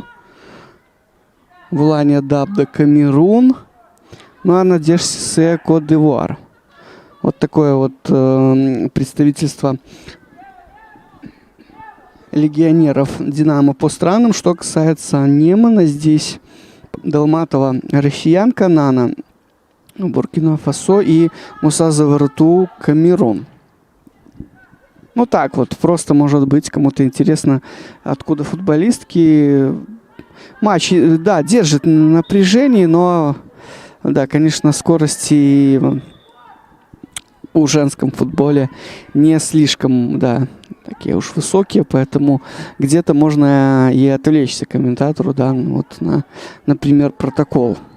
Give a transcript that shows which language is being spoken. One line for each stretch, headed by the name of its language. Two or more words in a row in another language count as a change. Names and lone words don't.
Russian: Вулания Дабда Камерун. Ну а Надежде Кот-д'Ивуар. Вот такое вот представительство легионеров Динамо по странам. Что касается Немана, здесь Долматова россиянка, Нана Буркина-Фасо и Муса Завороту Камерун. Ну так вот, просто может быть кому-то интересно, откуда футболистки. Матч, да, держит напряжение, но, да, конечно, скорости у женском футболе не слишком, да, такие уж высокие, поэтому где-то можно и отвлечься комментатору, да, вот на, например, протокол.